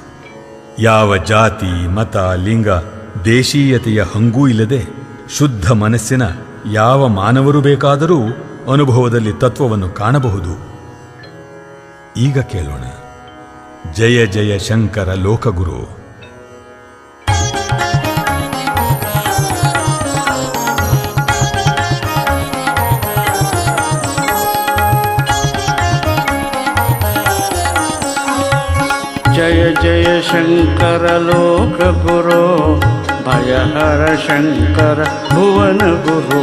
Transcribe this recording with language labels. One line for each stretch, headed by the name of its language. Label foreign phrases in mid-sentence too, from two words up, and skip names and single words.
Kannada: ಯಾವ ಜಾತಿ ಮತ ಲಿಂಗ ದೇಶೀಯತೆಯ ಹಂಗೂ ಇಲ್ಲದೆ ಶುದ್ಧ ಮನಸ್ಸಿನ ಯಾವ ಮಾನವರು ಬೇಕಾದರೂ ಅನುಭವದಲ್ಲಿ ತತ್ವವನ್ನು ಕಾಣಬಹುದು. ಈಗ ಕೇಳೋಣ.
Sanskrit: ಜಯ ಜಯ ಶಂಕರ ಲೋಕಗುರು. जय जय शंकर लोक गुरो भयहर शंकर भुवन गुरो.